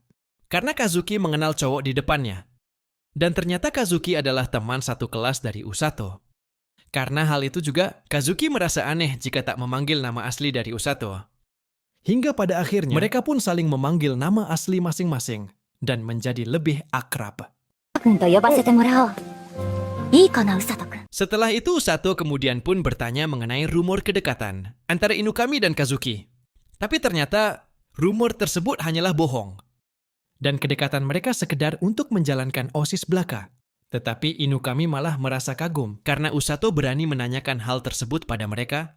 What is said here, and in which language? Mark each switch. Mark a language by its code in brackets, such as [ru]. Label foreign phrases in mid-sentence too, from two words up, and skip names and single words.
[id] Karena Kazuki mengenal cowok di depannya. Dan ternyata Kazuki adalah teman satu kelas dari Usato. Karena hal itu juga, Kazuki merasa aneh jika tak memanggil nama asli dari Usato. Hingga pada akhirnya, mereka pun saling memanggil nama asli masing-masing dan menjadi lebih akrab. [ja] 君と呼ばせてもらおう。いいかな、うさとくん。 [id] Setelah itu, Usato kemudian pun bertanya mengenai rumor kedekatan antara Inukami dan Kazuki. Tapi ternyata, rumor tersebut hanyalah bohong. Dan kedekatan mereka sekedar untuk menjalankan OSIS belaka. Tetapi Inukami malah merasa kagum karena Usato berani menanyakan hal tersebut pada mereka.